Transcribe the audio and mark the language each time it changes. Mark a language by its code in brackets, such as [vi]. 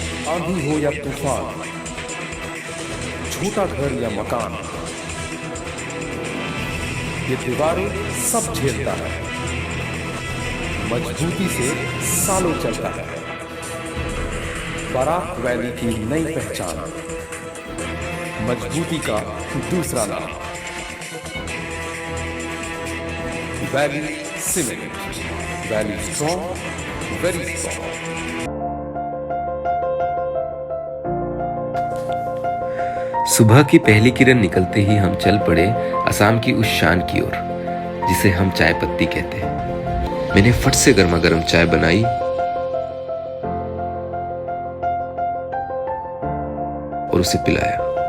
[hi] आंधी हो या तूफान, छोटा घर या मकान, ये दीवारें सब झेलता है, मजबूती से सालों चलता है। बराक वैली की नई पहचान, मजबूती का दूसरा नाम [en] Valley Cement. Valley strong, very strong. [hi] सुबह की पहली किरण निकलते ही हम चल पड़े असम की उस शान की ओर जिसे हम चाय पत्ती कहते हैं। मैंने फट से गर्मा गर्म चाय बनाई और उसे पिलाया।